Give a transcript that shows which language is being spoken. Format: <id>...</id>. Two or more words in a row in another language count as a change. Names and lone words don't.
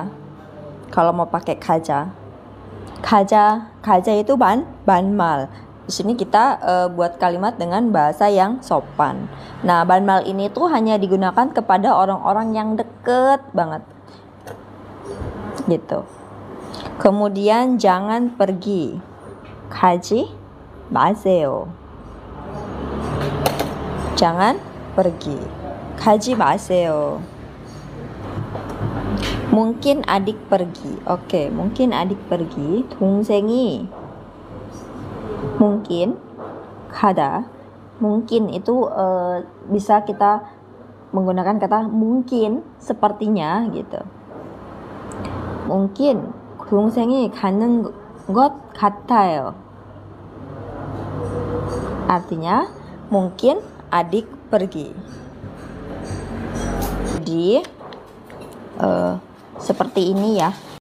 <id>Kalau mau pakai</id> <ko>가자. 가자</ko> <id>itu 반말. Di sini kita buat kalimat dengan bahasa yang sopan. Nah, banmal ini tuh hanya digunakan kepada orang-orang yang deket banget. Gitu. Kemudian jangan pergi.</id> <ko>가지 마세요.</ko> <id>Jangan pergi.</id> <ko>가지 마세요.</ko> <id>Mungkin adik pergi. Oke, mungkin adik pergi.</id> <ko>동생이 mungkin 가다.</ko> <id>Mungkin itu bisa kita menggunakan kata mungkin, sepertinya gitu.</id> <ko>Mungkin 동생이 가는 것 같아요.</ko> <id>Artinya mungkin adik pergi. Jadi seperti ini ya.</id>